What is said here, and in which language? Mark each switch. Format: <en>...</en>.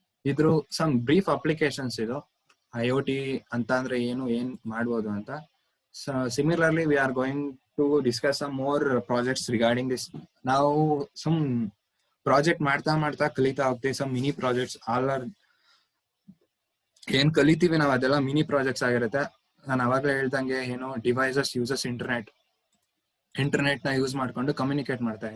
<kn>ಇದ್ರ some brief applications ಇದು IoT ಅಂತ ಅಂದ್ರೆ ಏನ್ ಮಾಡ್ಬೋದು ಅಂತ.</kn> <en>similarly, we are going to discuss some more projects regarding this.</en> <kn>Now, some project ಮಾಡ್ತಾ ಕಲಿತಾ ಹೋಗ್ತೀವಿ.</kn> <en>Some mini projects all are</en> <kn>ಏನ್ ಕಲಿತೀವಿ ನಾವು ಅದೆಲ್ಲ ಮಿನಿ ಪ್ರಾಜೆಕ್ಟ್ಸ್ ಆಗಿರುತ್ತೆ. ನಾನು ಅವಾಗಲೇ ಹೇಳ್ದಂಗೆ ಏನು ಡಿವೈಸಸ್ ಯೂಸಸ್ ಇಂಟರ್ನೆಟ್ ನ ಯೂಸ್ ಮಾಡ್ಕೊಂಡು ಕಮ್ಯುನಿಕೇಟ್ ಮಾಡ್ತಾರೆ.</kn>